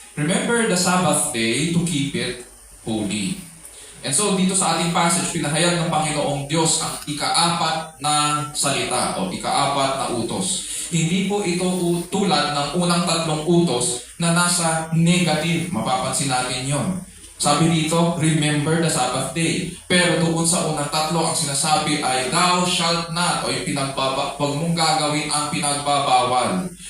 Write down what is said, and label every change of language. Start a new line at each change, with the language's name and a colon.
English: Remember the Sabbath day to keep it holy.
Filipino: And so dito sa ating passage, pinahayag ng Panginoong Diyos ang ika-4 na salita o ika-4 na utos. Hindi po ito tulad ng unang 3 utos na nasa negative. Mapapansin natin yon. Sabi dito,
English: remember the Sabbath day.
Filipino: Pero doon sa unang 3, ang sinasabi ay,
English: thou shalt not,
Filipino: o yung huwag mong gagawin ang pinagbabawal.